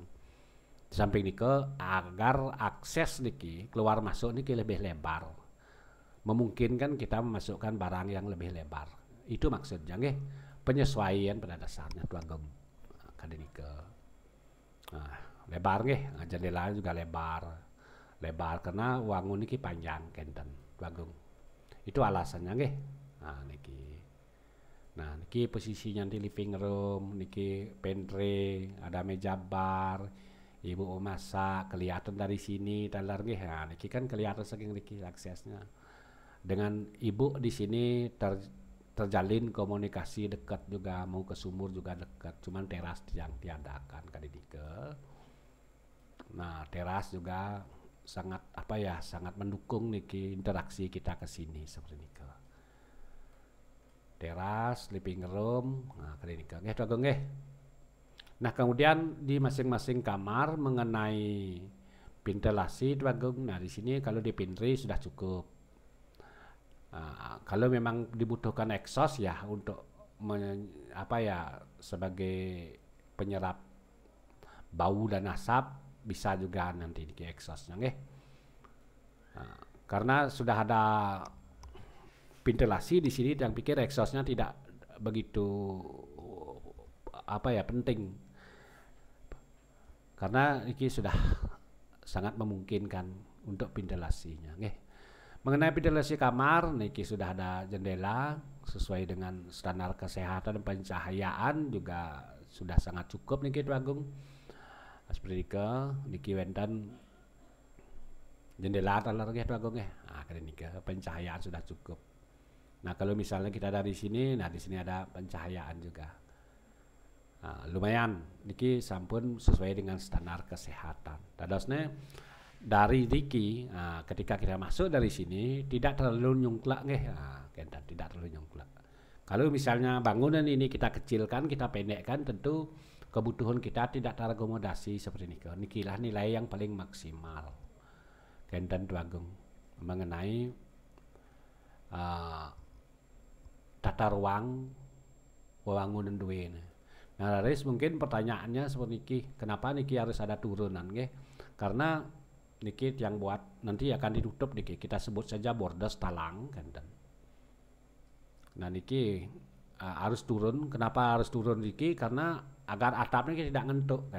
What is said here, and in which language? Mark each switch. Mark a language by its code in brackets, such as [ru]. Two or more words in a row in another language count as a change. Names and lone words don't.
[id] Di samping niki agar akses niki keluar masuk niki lebih lebar. Memungkinkan kita memasukkan barang yang lebih lebar. Itu maksudnya nggih, penyesuaian pada dasarnya tuh Agung. [ban] Kadinike. [id] Lebar nggih, jendela juga lebar. Lebar karena [ban] wangun niki [id] panjang kenten tuh Agung. Itu alasannya nggih. Niki. Nah, niki posisinya di [en] living room, [id] niki pantry, ada meja bar. Ibu masak kelihatan dari sini, [ban] talar nggih. [id] Niki kan kelihatan saking niki aksesnya. Dengan ibu di sini terjalin komunikasi dekat juga, mau ke sumur juga dekat, cuman teras yang tiadakan kadidike. Nah teras juga sangat sangat mendukung niki interaksi kita ke sini seperti niki. Teras, [en] living room, [ban] kadidike nggih Agung nggih. [id] Nah kemudian di masing-masing kamar mengenai ventilasi Agung. Nah di sini kalau di pantry sudah cukup. Kalau memang dibutuhkan exhaust ya untuk sebagai penyerap bau dan asap, bisa juga nanti niki exhaustnya nggih. Nah, karena sudah ada ventilasi di sini, yang pikir exhaustnya tidak begitu penting, karena ini sudah sangat memungkinkan untuk ventilasinya nggih. Mengenai ventilasi kamar niki sudah ada jendela sesuai dengan standar kesehatan dan pencahayaan juga sudah sangat cukup niki Tu Agung. [ban] Seperti niki wonten jendela talar nggih Tu Agung nggih. [id] Nah, niki pencahayaan sudah cukup. Nah, kalau misalnya kita dari sini, nah di sini ada pencahayaan juga. Nah, lumayan [ban] niki sampun [id] sesuai dengan standar kesehatan. Dadosnya dari niki, ketika kita masuk dari sini tidak terlalu nyungklak nggih. Tidak terlalu nyungklak. Kalau misalnya bangunan ini kita kecilkan, kita pendekkan, tentu kebutuhan kita tidak terakomodasi seperti niki. Nikilah nilai yang paling maksimal. Kenten Tu Agung mengenai tata ruang [ban] wewangunan duwe. [id] Nah, Riz, mungkin pertanyaannya seperti niki, kenapa niki harus ada turunan nggih? Karena niki yang buat nanti akan ditutup niki, kita sebut saja bordes talang kan. Nah, niki harus turun. Kenapa harus turun niki? Karena agar atapnya tidak ngentuk kan.